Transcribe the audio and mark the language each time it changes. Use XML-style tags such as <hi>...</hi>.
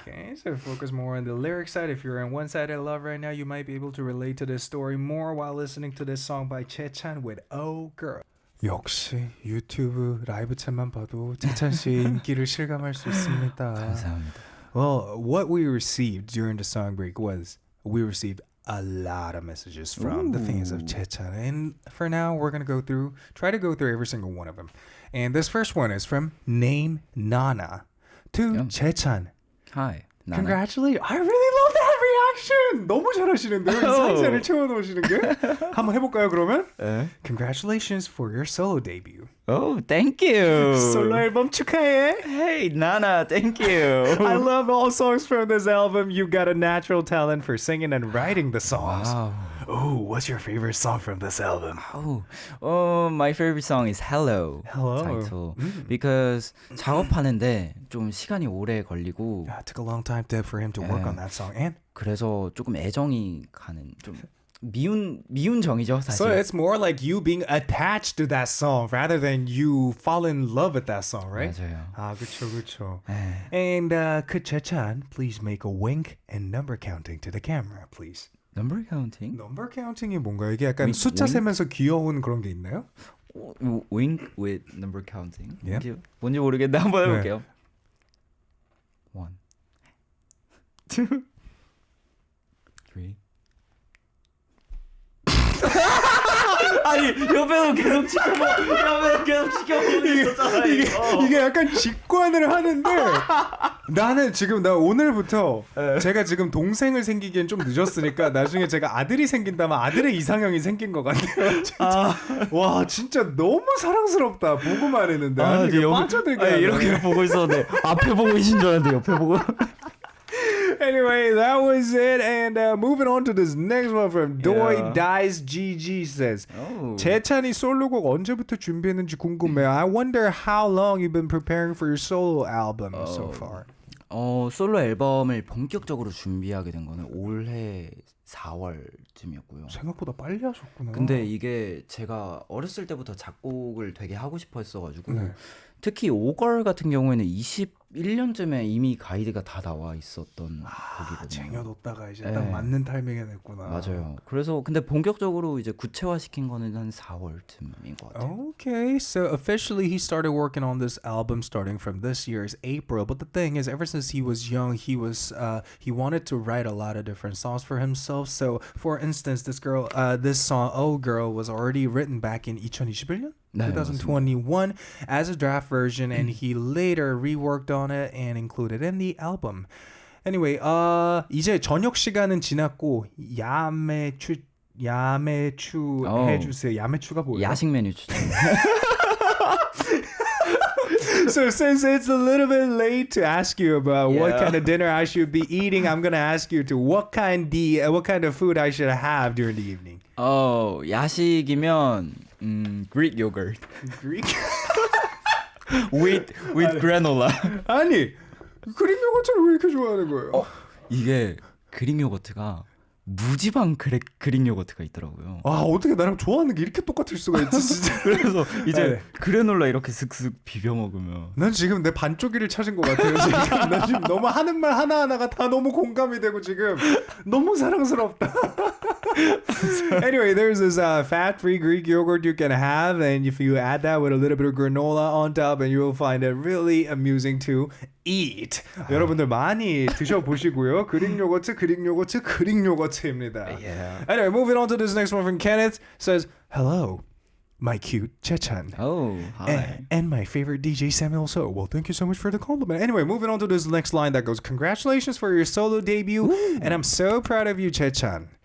<en>Okay, so focus more on the lyric side. If you're in one-sided love right now, you might be able to relate to this story more while listening to this song by JAECHAN with Oh Girl.</en> <ko>역시 유튜브 라이브 챗만 봐도 재찬 씨의 인기를 실감할 수 있습니다. 감사합니다.</ko> <en>Well, what we received during the song break was we received a lot of messages from the fans of JAECHAN, and for now we're gonna try to go through every single one of them. And this first one is from Name Nana to JAECHAN. Hi. 나나. Congratulations! I really love that reaction.</en> <ko>너무 잘하시는데요. 이 상세를 채워놓으시는 게. 한번 해볼까요 그러면?</ko> <en>Congratulations for your solo debut. Oh, thank you.</en> <ko>솔로앨범 축하해.</ko> <en>Hey, Nana, thank you. I love all songs from this album. You've got a natural talent for singing and writing the songs. Wow. Oh, what's your favorite song from this album? My favorite song is Hello. Hello. title. Because</en> <ko>작업하는데 좀 시간이 오래 걸리고</ko> <en>It took a long time for him to work on that song. And</en> <ko>그래서 조금 애정이 가는 좀 미운 정이죠 사실.</ko> <en>so it's more like you being attached to that song rather than you fall in love with that song, right?</en> <ko>맞아요. 아, 그쵸. 네.</ko> <en>And could JAECHAN please make a wink and number counting to the camera, please? Number counting?</en> <ko>Number counting이 뭔가요? 이게 약간</ko> <en>Wink,</en> <ko>숫자</ko> <en>wink?</en> <ko>세면서 귀여운 그런 게 있나요?</ko> <en>Wink with number counting. Yeah.</en> <ko>뭔지 모르겠는데 한번 네. 해볼게요. 1, 2, 3. 아니 옆에서 계속 지켜보고 있었잖아요. 이게 약간 직관을 하는데 나는 지금 나 오늘부터 제가 지금 동생을 생기기엔 좀 늦었으니까 나중에 제가 아들이 생긴다면 아들의 이상형이 생긴 것 같아요. 진짜. 와 진짜 너무 사랑스럽다. 보고만 했는데 이게 빠져들게 하네. 이렇게 보고 있었는데 앞에 보고 계신 줄 알았는데 옆에 보고.</ko> <en>Anyway, that was it. And moving on to this next one from Doi Yeah. Dice GG says, Oh.</en> <ko>재찬이 솔로곡 언제부터 준비했는지 궁금해요.</ko> <en>I wonder how long you've been preparing for your solo album so far.</en> <ko>솔로 앨범을 본격적으로 준비하게 된 거는 올해 4월쯤이었고요. 생각보다 빨리 하셨구나. 근데 이게 제가 어렸을 때부터 작곡을 되게 하고 싶어 했어가지고 네. 특히 오걸 같은 경우에는 21년쯤에 이미 가이드가 다 나와 있었던 곡이거든요. 쟁여뒀다가 이제 네. 딱 맞는 타이밍에 냈구나. 맞아요. 그래서 근데 본격적으로 이제 구체화시킨 거는 한 4월쯤인 것 같아요.</ko> <en>Okay, so officially he started working on this album starting from this year's April. But the thing is, ever since he was young, he wanted to write a lot of different songs for himself. So, for instance, this song "Oh Girl" was already written back in 2021.</en> <ko>네,</ko> <en>2021 as a draft version, and he later reworked on it and included in the album.</en> <ko>Anyway, 이제 저녁 시간은 지났고 야매추 해주세요. 야매추가 뭐예요? 야식 메뉴 추천.</ko> <en>So since it's a little bit late to ask you about what kind of dinner I should be eating, I'm gonna ask you to what kind of food I should have during the evening.</en> <ko>야식이면 Greek yogurt</ko> <en>Greek? with granola.</en> <ko>아니 그릭 요거트를 왜 이렇게 좋아하는 거예요? 이게 그릭 요거트가 무지방 그릭 요거트가 있더라고요. 아 어떻게 나랑 좋아하는 게 이렇게 똑같을 수가 있지 진짜. 그래서 이제 그래놀라 이렇게 슥슥 비벼 먹으면 난 지금 내 반쪽이를 찾은 것 같아요. 지금 나 지금 너무 하는 말 하나하나가 다 너무 공감이 되고 지금 너무 사랑스럽다.</ko> <en>Anyway, there's this fat-free Greek yogurt you can have, and if you add that with a little bit of granola on top, and you will find it really amusing to eat.</en> <ko>여러분들 많이 드셔보시고요. 그릭 요거트입니다.</ko> <en>Yeah. Anyway, moving on to this next one from Kenneth. Says, hello, my cute JAECHAN. Oh, hi. And my favorite DJ Samuel So. Well, thank you so much for the compliment. Anyway, moving on to this next line that goes, congratulations for your solo debut. Ooh. And I'm so proud of you, JAECHAN.</en>